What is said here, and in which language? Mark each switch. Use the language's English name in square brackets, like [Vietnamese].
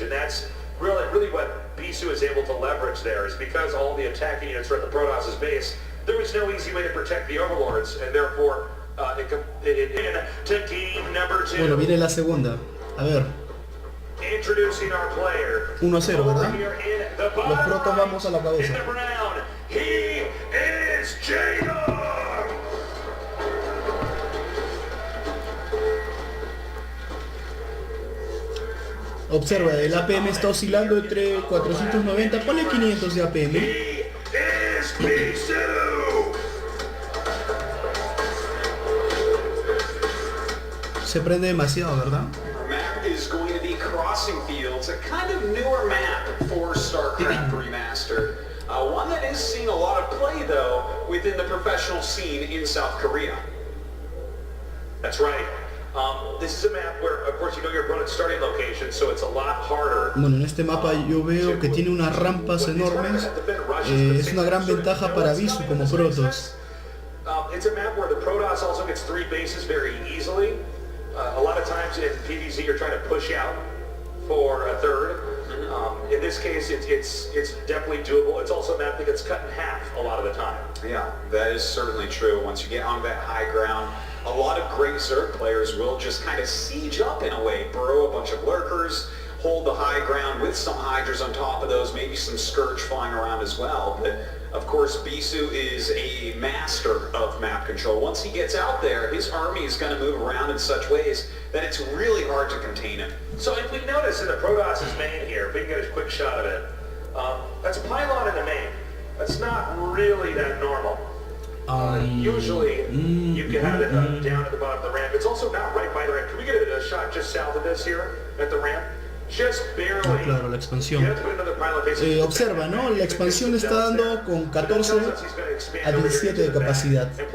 [English] And that's really what BISU is able to leverage there, is because all the attacking units were at the Protoss' base, there was no easy way to protect the Overlords, and therefore to game number 2. [Spanish] Bueno, viene la segunda. A ver. [English] Introducing our player. [Spanish] 1-0, ¿verdad? Los protos vamos a la cabeza. [English] He is JAEDONG. [Spanish] Observa, el APM está oscilando entre 490, ponle 500 de APM. [English] He is BISU. [Spanish] Se prende demasiado, ¿verdad? [English] Our map is going to be Crossing Fields, a kind of newer map for Starcraft Remastered. One that is seeing a lot of play, though, within the professional scene in South Korea. That's right. This is a map where, of course, you know your opponent's starting location, so it's a lot harder. [Spanish] Bueno, en este mapa yo veo que tiene unas rampas enormes. Es una gran ventaja para BISU como Protoss. [English] It's a map where the Protoss also gets 3 bases very easily. A lot of times in PvZ you're trying to push out for a third. In this case, it's definitely doable. It's also a map that gets cut in half a lot of the time. Yeah, that is certainly true. Once you get on that high ground, a lot of great Zerg players will just kind of siege up in a way, burrow a bunch of lurkers, hold the high ground with some Hydras on top of those, maybe some Scourge flying around as well. But of course, BISU is a master of map control. Once he gets out there, his army is going to move around in such ways that it's really hard to contain him. So if we notice in the Protoss' main here, if we can get a quick shot of it, that's a pylon in the main. That's not really that normal. Usually, you can have it down at the bottom of the ramp. It's also not right by the ramp. Can we get a shot just south of this here, at the ramp? Just barely. [Spanish] Ah, claro, la expansión. Observa, ¿no? La expansión está dando con 14 a 17 de capacidad.